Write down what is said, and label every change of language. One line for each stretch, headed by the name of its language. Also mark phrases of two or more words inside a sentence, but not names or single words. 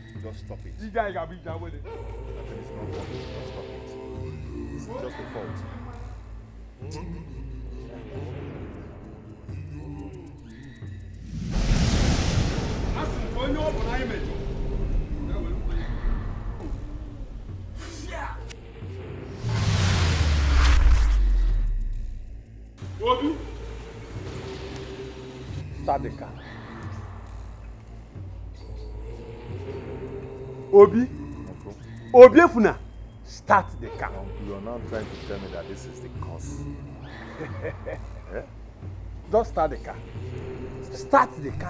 English: Just stop it.
Igbo: Ije anyị ga-abụ ije awele.
English: Nothing is not working. Just stop it. This is just a fault.
Igbo: Asị m onye ọ bụla anyị mejọ. Obi.
English: Start the car. Obi. Uncle. Obi Efuna. Start the car. Uncle, you're now trying to tell me that this is the cause. Eh? Just start the car. Start the car.